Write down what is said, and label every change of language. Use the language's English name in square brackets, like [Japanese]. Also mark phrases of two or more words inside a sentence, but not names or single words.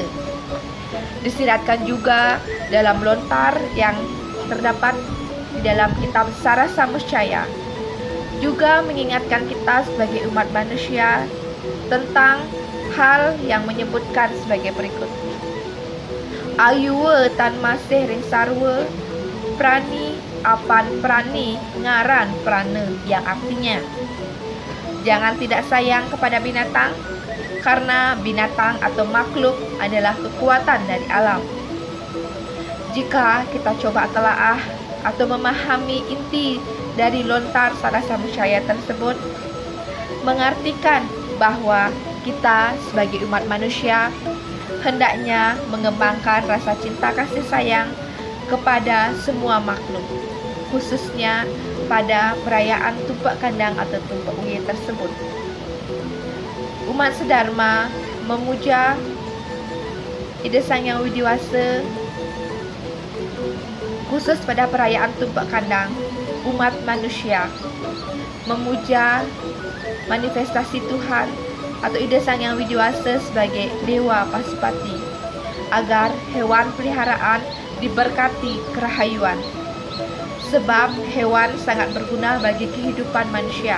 [Indonesian] Disiratkan juga dalam lontar yang terdapat di dalam kitab Sarasamuscaya juga mengingatkan kita sebagai umat manusia tentang hal yang menyebutkan sebagai berikut. [Kawi] Ayuwe tan masih ring sarwe, prani apan prani ngaran prane, [Indonesian] yang artinya jangan tidak sayang kepada binatang, karena binatang atau makhluk adalah kekuatan dari alam. Jika kita coba telaah atau memahami inti dari lontar Sada Samudjaya tersebut, mengartikan bahwa kita sebagai umat manusia hendaknya mengembangkan rasa cinta kasih sayang kepada semua makhluk, khususnya pada perayaan Tumpak Kandang atau Tumpak Uye tersebut. Umat sedharma memuja Ida Sang Hyang Widiwasa khusus pada perayaan Tumpak Kandang. Umat manusia memuja manifestasi Tuhan atau Ida Sang Hyang Widiwasa sebagai Dewa Pasupati, agar hewan peliharaan diberkati kerahayuan, sebab hewan sangat berguna bagi kehidupan manusia.